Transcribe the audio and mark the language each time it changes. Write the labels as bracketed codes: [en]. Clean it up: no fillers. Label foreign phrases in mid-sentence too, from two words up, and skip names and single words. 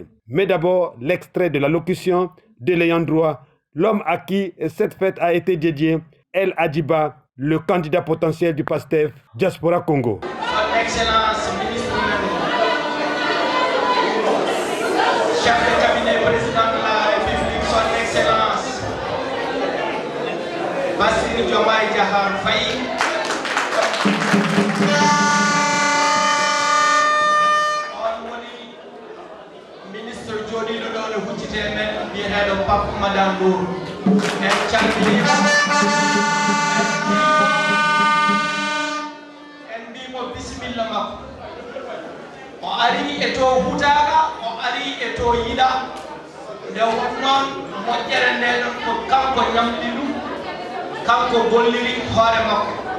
[fr] Mais d'abord, l'extrait de l'allocution de l'ayant droit, l'homme à qui cette fête a été dédiée, El Adiba, le candidat potentiel du PASTEF Diaspora Congo. Son Excellence, ministre, chef de cabinet président de la République, Son Excellence, Bassirou Diomaye Diakhar Faye, [ff] ministre Jody Lodone Huccite men biyeteɗo Pape Madandour en calminima en mbimo bisimilla makko o ari e to hutaka o ari e to yiɗa nde wonnoon moƴƴere nde ɗon ko kanko ñamɗi ɗum kanko golliri hoore makko